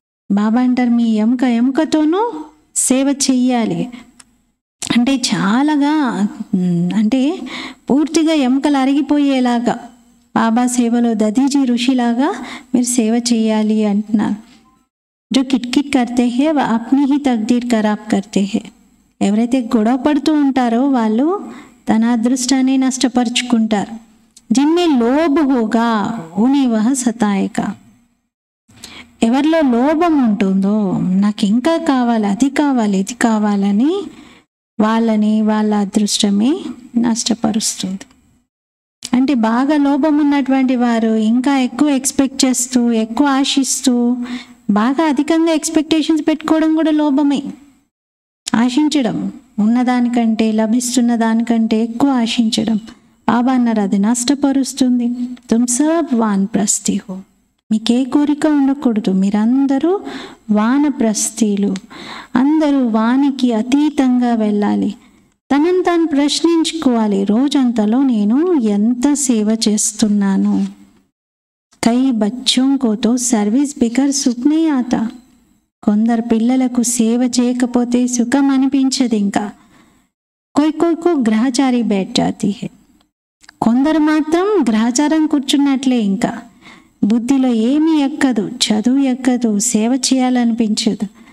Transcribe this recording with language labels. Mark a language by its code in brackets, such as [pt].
[te] బాబా అంటారు, మీ ఎముకతోనూ సేవ చెయ్యాలి. అంటే చాలాగా, అంటే పూర్తిగా ఎముకలు అరిగిపోయేలాగా బాబా సేవలో దదీజీ ఋషిలాగా మీరు సేవ చేయాలి అంటున్నారు. [hi] जो किटकिट करते हैं वह अपनी ही तकदीर खराब करते हैं. [te] ఎవరైతే గొడవ పడుతూ ఉంటారో వాళ్ళు తన అదృష్టాన్ని నష్టపరుచుకుంటారు. [hi] जिनमें लोभ होगा उन्हें वह सताएगा. [te] ఎవరిలో లోభం ఉంటుందో, నాకు ఇంకా కావాలి, అది కావాలి, ఇది కావాలని వాళ్ళ అదృష్టమే నష్టపరుస్తుంది. అంటే బాగా లోభం ఉన్నటువంటి వారు ఇంకా ఎక్కువ ఎక్స్పెక్ట్ చేస్తూ, ఎక్కువ ఆశిస్తూ, బాగా అధికంగా ఎక్స్పెక్టేషన్స్ పెట్టుకోవడం కూడా లోభమే. ఆశించడం, ఉన్నదానికంటే, లభిస్తున్న దానికంటే ఎక్కువ ఆశించడం. బాబా అన్నారు అది నష్టపరుస్తుంది. [hi] తుమ్ సబ్ వానప్రస్థి హో, [te] మీకే కోరిక ఉండకూడదు. మీరందరూ వానప్రస్థీలు, అందరూ వానికి అతీతంగా వెళ్ళాలి. తనను తాను ప్రశ్నించుకోవాలి, రోజంతలో నేను ఎంత సేవ చేస్తున్నాను. [hi] కై బచ్చోं को तो सर्विस बिगर सुख नहीं आता. [te] కొందరు పిల్లలకు సేవ చేయకపోతే సుఖం అనిపించదు. [hi] ఇంకా కొయ్యకు గ్రహచారి బైఠ్ జాతీ హై. [te] కొందరు మాత్రం గ్రహచారం కూర్చున్నట్లే, ఇంకా బుద్ధిలో ఏమీ ఎక్కదు, చదువు ఎక్కదు, సేవ చేయాలనిపించదు.